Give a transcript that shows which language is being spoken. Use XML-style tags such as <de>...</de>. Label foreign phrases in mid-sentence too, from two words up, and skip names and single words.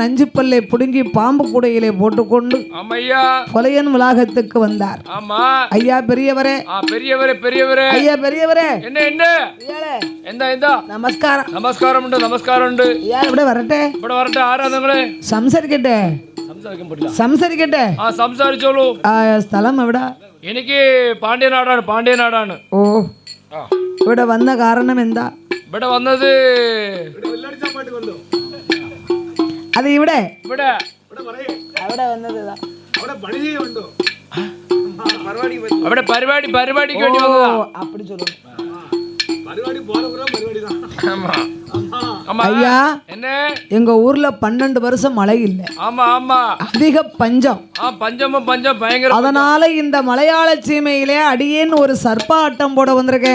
<ta>நஞ்சு பல்லை புடுங்கி பாம்பு கூடையிலே போட்டுக்கொண்டு ஆமையா கொலையன் வளாகத்துக்கு வந்தார். ஆமா ஐயா பெரியவரே, பெரியவரே பெரியவரே, ஐயா பெரியவரே, என்ன என்ன எந்த எந்த நமஸ்காரம் நமஸ்காரம் உண்டு நமஸ்காரம் உண்டு. யார் இப்படி வரட்டே இப்படி வரட்டே ஆராதங்களே</ta> <ml>സംസാരിക്കട്ടെ സംസാരിക്കട്ടെ സംസാരിച്ചോളൂ. സ്ഥലം എവിടാ? എനിക്ക് പാണ്ഡ്യനാടാണ് പാണ്ഡ്യനാടാണ്. ഓ ഇവിടെ വന്ന കാരണം എന്താ? ഇവിടെ വന്നത് അത് ഇവിടെ ഇവിടെ അവിടെ വന്നത് അവിടെ പരിപാടിക്ക് വേണ്ടി വന്നതാ.</ml> <ta>அப்படி சொல்லுங்க. ஐயா எங்க ஊர்ல 12 வருஷம் மழை இல்ல. ஆமா ஆமா அதிக பஞ்சம். பஞ்சம் பயங்கர. அதனால இந்த மலையாள சீமையிலே அடியேன் ஒரு சர்ப்பாட்டம் போட வந்திருக்கேன்.</ta>